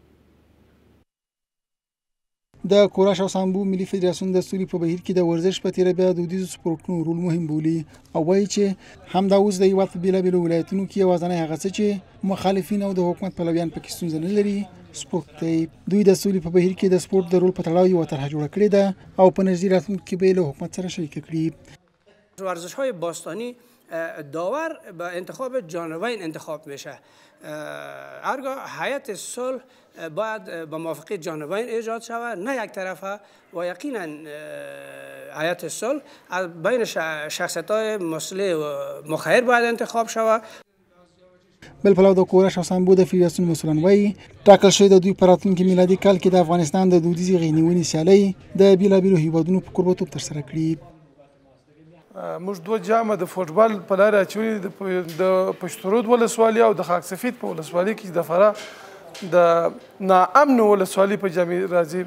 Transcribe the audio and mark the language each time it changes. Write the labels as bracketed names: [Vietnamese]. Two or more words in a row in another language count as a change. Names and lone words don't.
[Pashto] د کوراش او سامبو ملي فدراسیون د سولې په بهیر کې د ورزش په تیره بیا دودیزو سپورټونو رول مهم بولي او وایي چې همدا اوس د هېواد په بېلابېلو ولایتونو کې یوازینی هغه څه چې مخالفین او د حکومت پلویان پکې ستونزه نه لري سپورټ دی. دوی د سولې په بهیر کې د سپورټ د رول په تړاو یوه طرحه جوړه کړې ده او په نږدې راتلونکي کې به یې له حکومت سره شریکه کړي. [Persian] ورزش‌های باستانی داور به انتخاب جانبین انتخاب میشه. هرگاه هیئت صلح باید به موافقت جانبین ایجاد شود نه یک طرفه و یقینا هیئت صلح از بین شخصیت‌های مصلح و مخیر باید انتخاب شود. [Pashto] بل پلو د کوراش او سامبو د فدراسیون مسؤلان وایي ټاکل شوی د دوی په راتلونکي میلادي کال کې د افغانستان د دودیزې غېږنیونې سیالۍ د بیلابېلو هیوادونو په کوربهتوب ترسره کړي. موږ دوه جامه د فوټبال په لاره اچولي د پشترود ولسوالي او د خاک سفید په ولسوالي کې د فراه د ناامنو ولسوالي په جامې راځي.